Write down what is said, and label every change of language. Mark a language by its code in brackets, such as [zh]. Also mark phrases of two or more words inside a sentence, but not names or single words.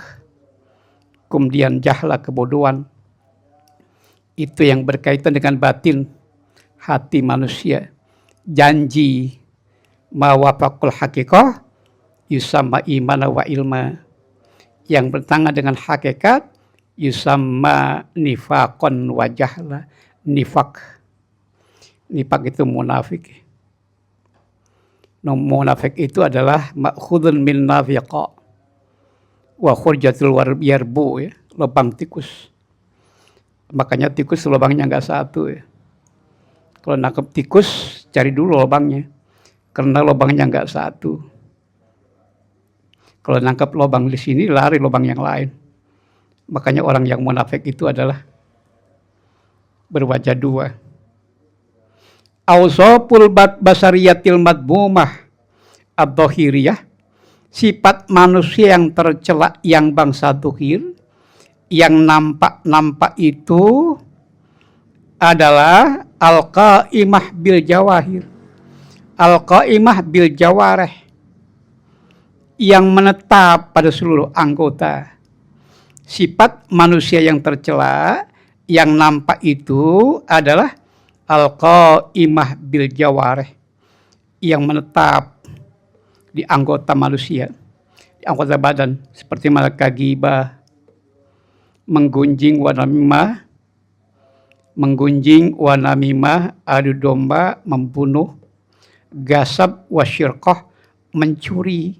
[id] Kemudian jahla, kebodohan. Itu yang berkaitan dengan batin hati manusia. [ar] Janji ما وافق الحقيقة يسمى إيمانا وعلما, [id] yang bertentangan dengan hakikat [ar] يسمى نفاقا وجهلا, nifak. [id] Nifak itu munafik. Munafik itu adalah [ar] مأخوذ من نافقاء وخرجة اليربوع, [id] ya, lubang tikus. Makanya tikus lubangnya enggak satu, ya. Kalau nangkep tikus cari dulu lubangnya, karena lubangnya enggak satu. Kalau nangkap lubang di sini, lari lubang yang lain. Makanya orang yang munafik itu adalah berwajah dua. [ar] أوصاف البشرية المذمومة الظاهرية, [id] sifat manusia yang tercela yang bangsa dhuhir, yang nampak-nampak itu adalah [ar] القائمة بالجواهر القائمة بالجوارح, [id] yang menetap pada seluruh anggota. Sifat manusia yang tercela yang nampak itu adalah [ar] القائمة بالجوارح, [id] yang menetap di anggota manusia, di anggota badan, seperti malaikat ghibah, menggunjing [ar] ونميمة, [id] adu domba, membunuh, [ar] غصب والسرقة, [id] mencuri.